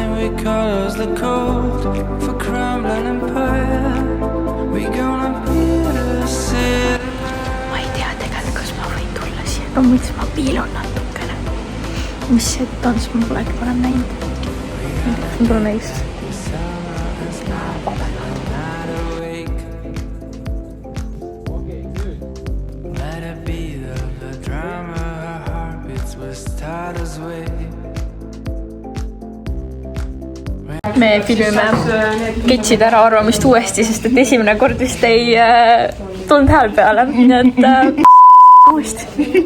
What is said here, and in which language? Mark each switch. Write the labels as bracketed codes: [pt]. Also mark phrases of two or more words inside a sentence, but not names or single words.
[en] We cause the cold for crumbling empire. We gonna build a city. [et] Ma ei tea tegelikult, kas ma võin tulla siia. No mõtlesin, ma piilun natukene. Mis sett on, siis ma polegi varem näinud. Ma pole näis. Me filmime Ketsid ära arvamist uuesti, sest et esimene kord vist ei tulnud hääl peale, nii et uuesti.